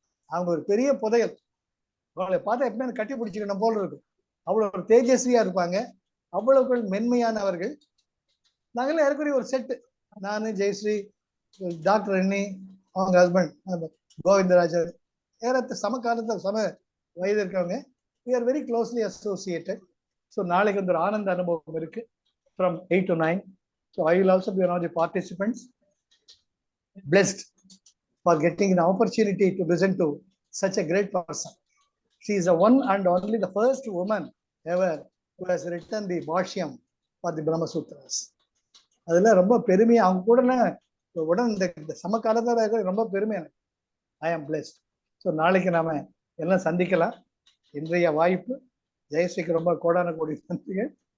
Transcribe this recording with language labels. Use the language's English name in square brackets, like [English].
[Tamil] அவங்க ஒரு பெரிய புதையல். அவங்களை பார்த்தா எப்பவுமே கட்டி பிடிச்சிக்கணும் போல இருக்கும். அவ்வளவு ஒரு தேஜஸ்வியா இருப்பாங்க, அவ்வளவு மென்மையானவர்கள். நாங்களாம் ஏற்கனவே ஒரு செட்டு, நானு, ஜெயஸ்ரீ, டாக்டர் அண்ணி, அவங்க ஹஸ்பண்ட் கோவிந்தராஜர், ஏறத்த சமகாலத்தில் சம வயது இருக்கவங்க. [English] we are very closely associated. [Tamil] So நாளைக்கு வந்து ஒரு ஆனந்த அனுபவம் இருக்கு [English] from 8 to 9. So I will also be one of the participants. Blessed for getting an opportunity to listen to such a great person. She is the one and only the first woman ever who has written the Bhashyam for the Brahma Sutras. [Tamil] அதெல்லாம் ரொம்ப பெருமை. அவங்க கூட உடன் இந்த சமகாலத்தில் ரொம்ப பெருமை எனக்கு. [English] I am blessed. [Tamil] ஸோ நாளைக்கு நாம எல்லாம் சந்திக்கலாம். இன்றைய வாய்ப்பு ஜெயஸ்ரீக்கு ரொம்ப கோடான கோடி நன்றிகள்.